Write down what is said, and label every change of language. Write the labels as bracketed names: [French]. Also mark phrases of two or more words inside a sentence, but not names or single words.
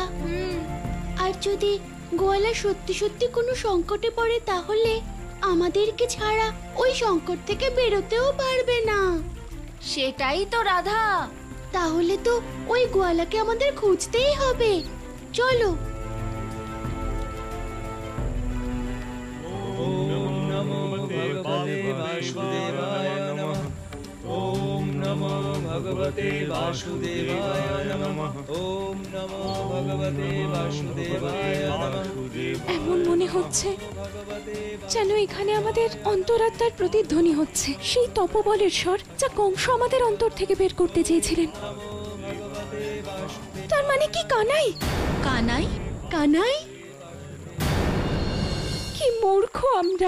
[Bangla] আর যদি গোয়ালা সত্যি সত্যি কোনো সংকটে পড়ে, তাহলে আমাদেরকে ছাড়া ওই সংকট থেকে বেরোতেও পারবে না। সেটাই তো রাধা। তাহলে তো ওই গোয়ালাকে আমাদের খুঁজতেই হবে। চলো। [Sanskrit] ওম নমো ভগবতে বাসুদেবায় নমঃ। ওম নমো ভগবতে বাসুদেবায় নমঃ। ওম নমো ভগবতে বাসুদেবায় নমঃ। [Bangla] এমন মনে হচ্ছে যেন এখানে আমাদের অন্তরাত্মার প্রতিধ্বনি হচ্ছে, সেই তপবলের স্বর যা কংস আমাদের অন্তর থেকে বের করতে চেয়েছিলেন। তার মানে কি কানাই? কানাই? কানাই? কি মূর্খ আমরা!